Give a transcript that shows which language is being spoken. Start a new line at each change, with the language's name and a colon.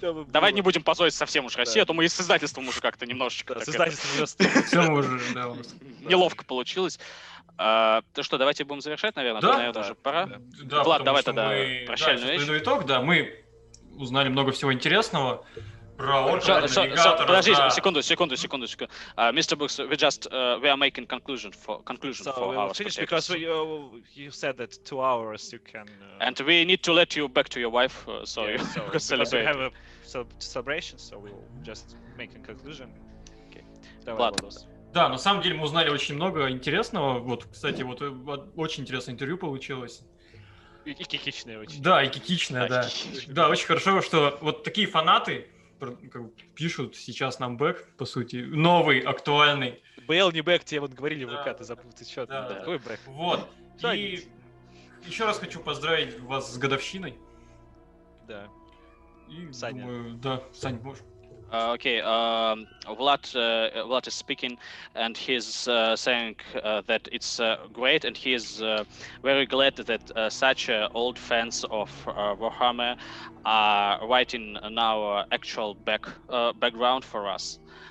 Russian: Давай не будем позорить совсем уж Россию, а то мы и с издательством уже как-то немножечко... С издательством уже неловко получилось. То что, давайте будем завершать, наверное? Да, наверное, уже пора. Да, Влад, давай тогда прощальную вещь. Итог, да, мы узнали много всего интересного. Подождите, секунду. Mr.
English: Brooks, we are making conclusion for our finish because you said that 2 hours you can. And we need to let you back to your wife, so you can celebrate. We have a celebration, so we'll just make a conclusion.
Russian: Влад. Да, на самом деле мы узнали очень много интересного. Вот, кстати, вот очень интересное интервью получилось. И кикичное очень. Да, и кикичное, да. Да, очень хорошо, что вот такие фанаты пишут сейчас нам бэк, по сути, новый, актуальный. БЛ не бэк, тебе вот говорили в ВК, ты забыл, ты что? Да. Какой бэк? Вот. И еще раз хочу поздравить вас с годовщиной. Да. И Саня. Думаю, да, Сань, можешь.
English: Okay, Vlad is speaking, and he's saying that it's great, and he is very glad that such old fans of Warhammer are writing now actual background for us.